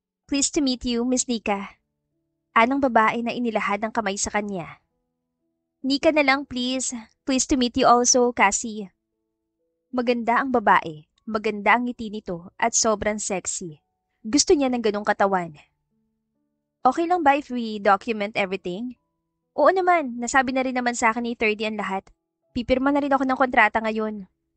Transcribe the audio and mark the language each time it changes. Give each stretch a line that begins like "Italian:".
English: Pleased to meet you, Miss Nika.
Filipino: Anong babae na inilahad ng kamay sa kanya. Nika na lang please.
English: Pleased to meet you also, Cassie.
Filipino: Maganda ang babae, maganda ang ngiti nito at sobrang sexy. Gusto niya ng ganong katawan. Okay lang ba if we document everything? Oo naman, nasabi na rin naman sa akin ni 30 ang lahat. Pipirma na rin ako ng kontrata ngayon.